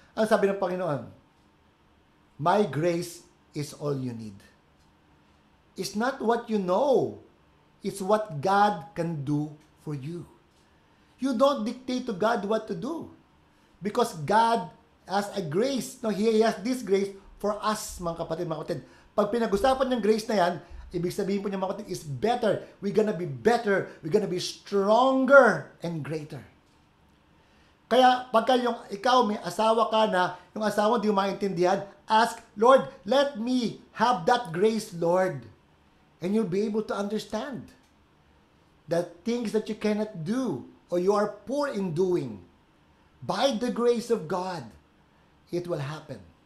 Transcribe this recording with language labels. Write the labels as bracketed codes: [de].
[tl] Ang sabi ng Panginoon, [en] my grace is all you need. It's not what you know. It's what God can do for you. You don't dictate to God what to do. Because God has a grace. No, He has this grace for us, [tl] mga kapatid. Pag pinag-usapan ng grace na yan, ibig sabihin po niya, mga kapatid, [en] is better. We're gonna be better. We're gonna be stronger and greater. [tl] Kaya, pagka ikaw may asawa ka na, yung asawa di mo maintindihan, [en] ask, Lord, let me have that grace, Lord. And you'll be able to understand that things that you cannot do or you are poor in doing, by the grace of God, it will happen.